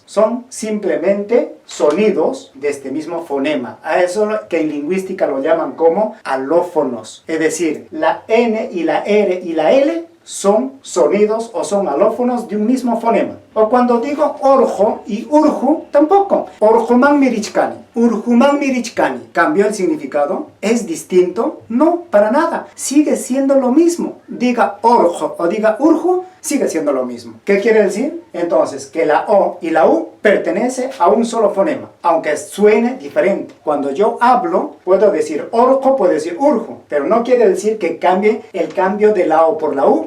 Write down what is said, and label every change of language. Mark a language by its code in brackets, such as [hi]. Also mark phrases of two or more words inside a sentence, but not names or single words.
[es] Son simplemente sonidos de este mismo fonema. A eso que en lingüística lo llaman como alófonos. Es decir, la N y la R y la L son sonidos o son alófonos de un mismo fonema. O cuando digo orjo y urju, tampoco. [qu] Orjuman mirichkani, urjuman mirichkani. [es] ¿Cambió el significado? ¿Es distinto? No, para nada. Sigue siendo lo mismo. Diga orjo o diga urju, sigue siendo lo mismo. ¿Qué quiere decir? Entonces, que la O y la U pertenece a un solo fonema, aunque suene diferente. Cuando yo hablo, puedo decir orjo, puedo decir urju, pero no quiere decir que cambie el cambio de la O por la U.